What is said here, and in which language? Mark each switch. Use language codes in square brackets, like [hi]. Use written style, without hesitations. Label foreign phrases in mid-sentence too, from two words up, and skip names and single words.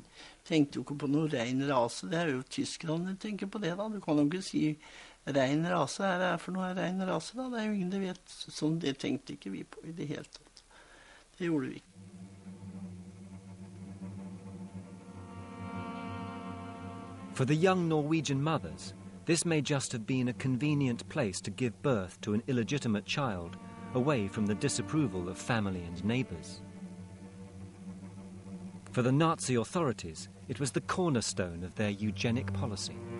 [no] Tenkte jo ikke på noe ren rase, det er jo tyskerne tenker på det da. Du kan jo ikke si ren rase, her er for noe ren rase da, det er jo ingen det vet. Sånn, det tenkte ikke vi på i det hele tatt. Det gjorde vi ikke. [en] For the young Norwegian mothers, this may just have been a convenient place to give birth to an illegitimate child, away from the disapproval of family and neighbours. For the Nazi authorities, it was the cornerstone of their eugenic policy.